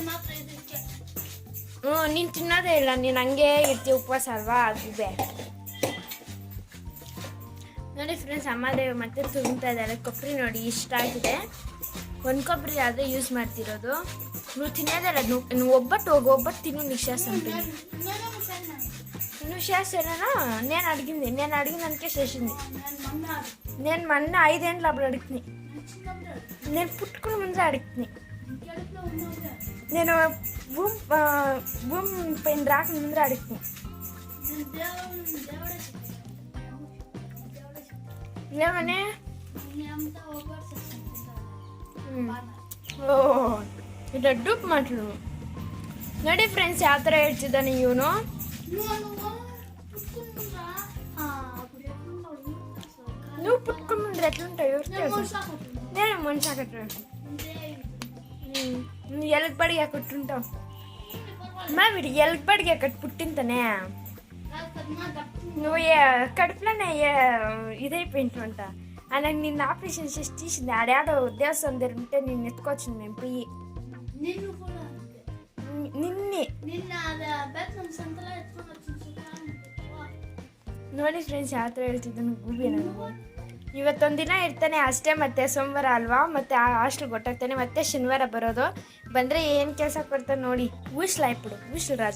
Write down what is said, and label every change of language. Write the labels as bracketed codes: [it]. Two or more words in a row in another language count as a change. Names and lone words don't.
[kn] ನೀನು ತಿನ್ನೋದೇ ಇಲ್ಲ, ನೀನು ಹಂಗೆ ಇರ್ತೀವಿ ಉಪವಾಸ ಅಲ್ವಾ, ಅದಿದೆ ನೋಡಿ ಫ್ರೆಂಡ್ಸ್. ಅಮ್ಮದೇ ಮತ್ತೆ ತುರುಮ್ತಾ ಇದ್ದಾರೆ ಕೊಬ್ಬರಿ ನೋಡಿ, ಇಷ್ಟ ಆಗಿದೆ. ಒಂದು ಕೊಬ್ಬರಿ ಆದರೆ ಯೂಸ್ ಮಾಡ್ತಿರೋದು. ನೀವು ತಿನ್ನೋದಲ್ಲ, ನೀವು ಒಬ್ಬಟ್ಟು ತಿನ್ನು ನಿಶಾಸ್ ಅಂತ. [te] నిషాసేనా నేను అడిగింది అందుకే చేసింది. నేను మొన్న 5 ఏళ్ళ అప్పుడు అడుగుతుంది. నేను పుట్టుకుని ముందే అడుగుతుంది. నేను భూమి పైన రాక ముందే అడుగుతుంది. ఏమని ఓ ఇలా డూప్ మాటలు [kn] ನೋಡಿ ಫ್ರೆಂಡ್ಸ್ ಯಾವ ಥರ ಹೇಳ್ತಿದ್ದಾನೆ ಇವನು. [te] నువ్వు పుట్టుకుని ఎట్లుంటావు నేను మనిషి కట్టు ఎలక బడిగా కొట్టుంటావు మా వీడు ఎలక బడిగా కట్టు పుట్టింతనే నువ్వు కడుపులోనే ఇదైపోయింటుంట. నాకు నిన్న ఆపరేషన్ చేసి తీసింది. ఆడాడో దేవస్థానం దగ్గర ఉంటే నేను ఎత్తుకొచ్చింది మేము పోయి. [kn] ನಿನ್ನೆ ನೋಡಿ ಫ್ರೆಂಡ್ಸ್ ಯಾವ ಥರ ಹೇಳ್ತಿದ್ದಾನು ಗೂಬಿ. ನಾನು ಇವತ್ತೊಂದು ದಿನ ಇರ್ತಾನೆ ಅಷ್ಟೇ, ಮತ್ತೆ ಸೋಮವಾರ ಅಲ್ವಾ, ಮತ್ತೆ ಆ ಹಾಸ್ಟೆಲ್ಗೆ ಹೊಟ್ಟಾಗ್ತಾನೆ, ಮತ್ತೆ ಶನಿವಾರ ಬರೋದು. ಬಂದರೆ ಏನು ಕೆಲಸ ಕೊಡ್ತಾನೆ ನೋಡಿ, ಊಸ್ಲಾಯ್ಬಿಡು ಊಸ್ಲು ರಾಜ.